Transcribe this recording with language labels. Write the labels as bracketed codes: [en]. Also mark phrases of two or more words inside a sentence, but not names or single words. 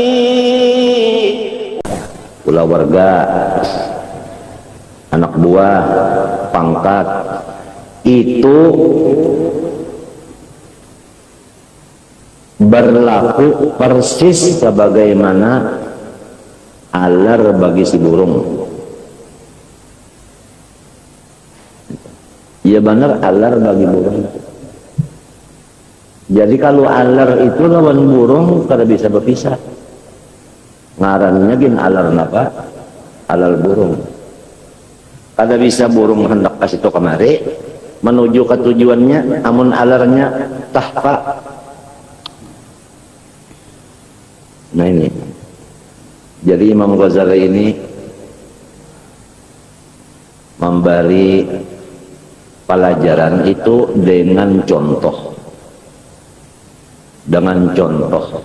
[bjn] Keluarga, anak buah, pangkat, itu berlaku persis sebagaimana alar bagi si burung. Ya benar, alar bagi burung. Jadi kalau alar itu lawan burung kada bisa berpisah. Ngarannya gin alar napa? Alar burung. Kada bisa burung hendak kasih to kemari menuju ke tujuannya, amun alarnya tahpa. Nah ini. Jadi Imam Ghazali ini memberi pelajaran itu dengan contoh. Dengan contoh.